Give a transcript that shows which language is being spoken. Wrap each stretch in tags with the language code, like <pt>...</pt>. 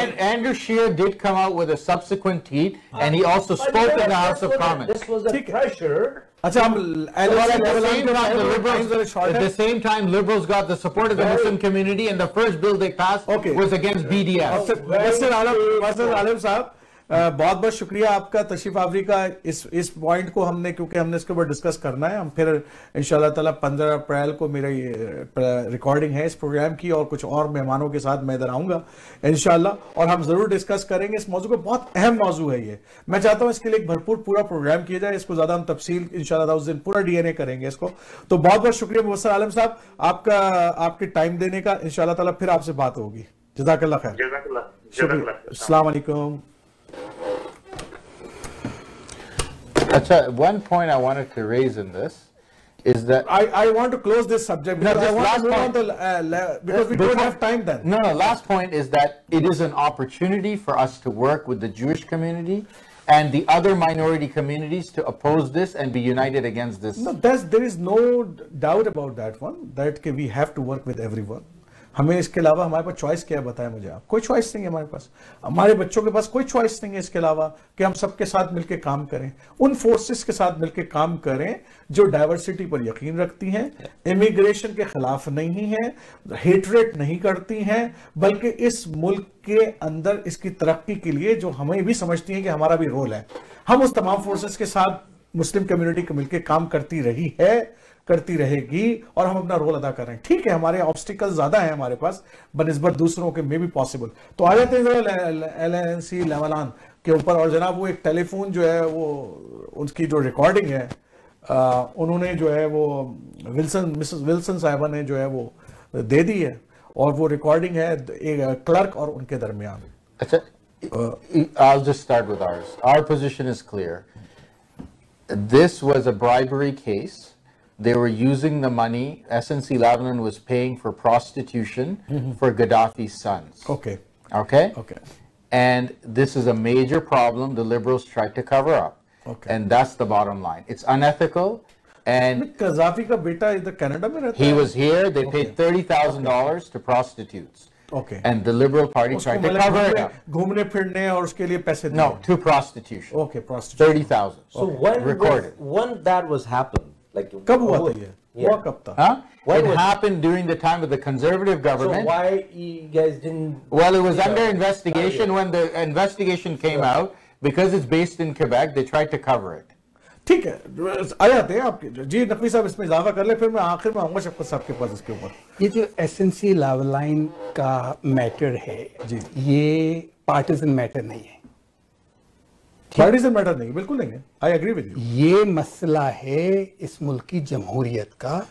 <en>Andrew Scheer did come out with a subsequent tweet, and he also spoke in the House of Commons. This was a pressure. At the same time, Liberals got the support of the Muslim community, and the first bill they passed was against BDS.</en> <hi>बहुत बहुत शुक्रिया आपका तशरीफ आवरी का। इस point को क्योंकि हमने इसके ऊपर डिस्कस करना है, हम फिर इंशाल्लाह ताला 15 अप्रैल को मेरी रिकॉर्डिंग है इस प्रोग्राम की, और कुछ और मेहमानों के साथ मैं इधर आऊंगा इंशाल्लाह, और हम जरूर डिस्कस करेंगे इस मौजू को। बहुत अहम मौजू है ये, मैं चाहता हूं इसके लिए एक भरपूर पूरा प्रोग्राम किया जाए, इसको ज्यादा हम तफसील इंशाल्लाह उस दिन पूरा DNA करेंगे इसको। तो बहुत बहुत शुक्रिया मुबस्सिर आलम साहब आपके टाइम देने का। इंशाल्लाह ताला फिर आपसे बात होगी। जज़ाकल्लाह खैर। अस्सलाम वालेकुम।</hi> <en>One point I wanted to raise in this is that I want to close this subject because I want to move on because we don't have time then. No, last point is that it is an opportunity for us to work with the Jewish community and the other minority communities to oppose this and be united against this. No, there is no doubt about that one, that we have to work with everyone.</en> <hi>हमें इसके अलावा हमारे पास choice क्या है, बताएं मुझे आप। कोई चॉइस नहीं है हमारे पास, हमारे बच्चों के पास कोई चॉइस नहीं है इसके अलावा कि हम सबके साथ मिलकर काम करें, उन फोर्सेस के साथ मिलकर काम करें जो डाइवर्सिटी पर यकीन रखती हैं, इमिग्रेशन के खिलाफ नहीं है, हेटरेट नहीं करती हैं, बल्कि इस मुल्क के अंदर इसकी तरक्की के लिए जो हमें भी समझती हैं कि हमारा भी रोल है। हम उस तमाम फोर्सेस के साथ मुस्लिम कम्युनिटी को मिलकर काम करती रही है, करती रहेगी, और हम अपना रोल अदा कर रहे हैं। ठीक है, हमारे ऑब्स्टिकल ज्यादा है हमारे पास बनिस्बत दूसरों के,</hi> <en>May be possible.</en> <hi>तो आ जाते हैं LNC लेवलान के ऊपर, और जनाब वो एक टेलीफोन जो है वो उसकी जो रिकॉर्डिंग है उन्होंने जो है वो मिसेस विल्सन साहिबा ने जो है वो दे दी है, और वो रिकॉर्डिंग है एक क्लर्क और उनके दरमियान।</hi> <en>अच्छा, I'll just start with ours. Our position is clear. This was a bribery case. They were using the money. SNC Lavalin was paying for prostitution for Gaddafi's sons. Okay. Okay? Okay. And this is a major problem the Liberals tried to cover up. Okay. And that's the bottom line. It's unethical. And</en> <hi>Gaddafi का बेटा इधर Canada में रहता है?</hi> <en>he was here. They paid $30,000 to prostitutes. Okay. And the Liberal Party tried to cover it up.</en> <hi>घूमने फिरने और उसके लिए पैसे</hi> <en>No, to prostitution. Okay, prostitution. 30,000. So when recorded. when that was happened, like</en> <hi>कब हुआ था ये? हुआ कब था? Huh?</hi> <en>When It was- happened during the time of the conservative So government. why you guys didn't? Well, it was Yeah. under investigation. When the investigation came out, because it's based in Quebec, they tried to cover it.</en> <hi>ठीक है, आ जाते हैं आपके जी। नकवी साहब इसमें इजाफा कर ले, फिर मैं आखिर में आऊंगा शफकत साहब के पास इसके ऊपर। ये जो SNC लावलाइन का मैटर है जी, ये पार्टिजन मैटर नहीं है, पार्टिजन मैटर नहीं, बिल्कुल नहीं है।</hi> <en>I agree with you.</en> <hi>ये मसला है इस मुल्क की जमहूरियत का,</hi>